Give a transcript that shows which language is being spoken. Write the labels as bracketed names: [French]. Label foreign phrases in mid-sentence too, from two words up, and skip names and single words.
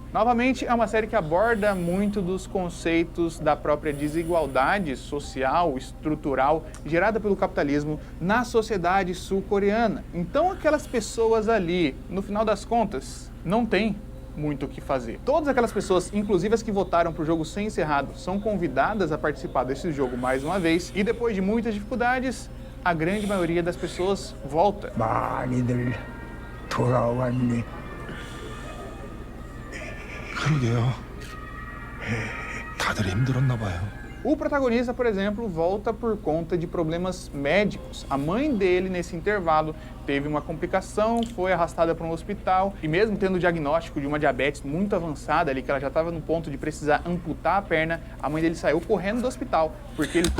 [Portuguese] Novamente, é uma série que aborda muito dos conceitos da própria desigualdade social, estrutural, gerada pelo capitalismo na sociedade sul-coreana. Então, aquelas pessoas ali, no final das contas, não tem muito o que fazer. Todas aquelas pessoas, inclusive as que votaram para o jogo ser encerrado, são convidadas a participar desse jogo mais uma vez, e depois de muitas dificuldades, a grande maioria das pessoas volta. [Korean] 많이들 돌아왔니? 그러게요. 다들 힘들었나 봐요. [Portuguese] O protagonista, por exemplo, volta por conta de problemas médicos. A mãe dele, nesse intervalo, teve uma complicação, foi arrastada para um hospital e mesmo tendo o diagnóstico de uma diabetes muito avançada ali, que ela já estava no ponto de precisar amputar a perna, a mãe dele saiu correndo do hospital, porque ele...